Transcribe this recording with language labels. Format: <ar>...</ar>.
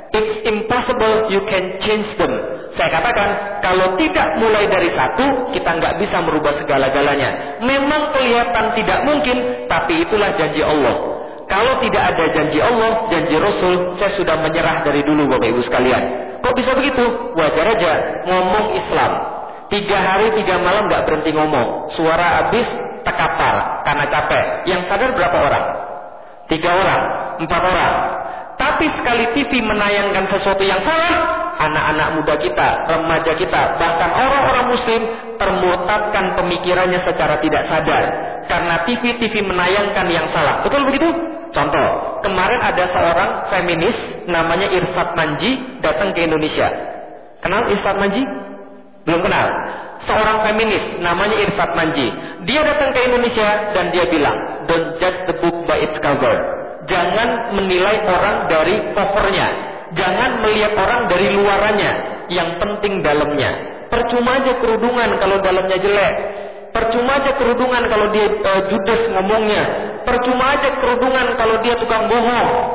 <en>It's impossible, you can change them.</en> <id>Saya katakan, kalau tidak mulai dari satu, kita nggak bisa merubah segala-galanya. Memang kelihatan tidak mungkin, tapi itulah janji Allah. Kalau tidak ada janji Allah, janji Rasul, saya sudah menyerah dari dulu, Bapak Ibu sekalian. Kok bisa begitu? Wajar aja, ngomong Islam. 3 hari, 3 malam nggak berhenti ngomong. Suara habis, tekapar, karena capek. Yang sadar berapa orang? 3 orang, 4 orang. Tapi sekali TV menayangkan sesuatu yang salah, anak-anak muda kita, remaja kita, bahkan orang-orang Muslim termurtadkan pemikirannya secara tidak sadar. Karena TV-TV menayangkan yang salah. Betul begitu? Contoh, kemarin ada seorang feminis namanya Irsad Manji datang ke Indonesia. Kenal Irsad Manji? Belum kenal. Seorang feminis namanya Irsad Manji. Dia datang ke Indonesia dan dia bilang,</id> <en>don't judge the book by its cover.</en> <id>Jangan menilai orang dari covernya. Jangan melihat orang dari luarannya. Yang penting dalamnya. Percuma aja kerudungan kalau dalamnya jelek. Percuma aja kerudungan kalau dia judes ngomongnya. Percuma aja kerudungan kalau dia tukang bohong.</id>